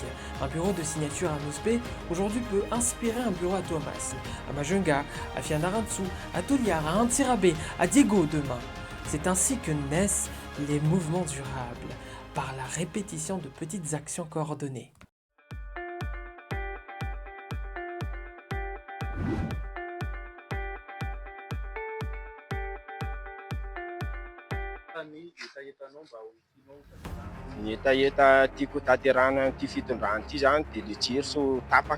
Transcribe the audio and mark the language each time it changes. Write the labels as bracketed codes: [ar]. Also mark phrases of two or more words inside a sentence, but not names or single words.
[fr] Un bureau de signature à Nospe aujourd'hui peut inspirer un bureau à Thomas, à Majunga, à Fianarantsu, à Toliara, à Antsirabe, à Diego demain. C'est ainsi que naissent les mouvements durables, par la répétition de petites actions coordonnées. [mg] Ny hetaheta tiako tanterahana an'ity fitondrana ity zany dia le jiro so tapaka.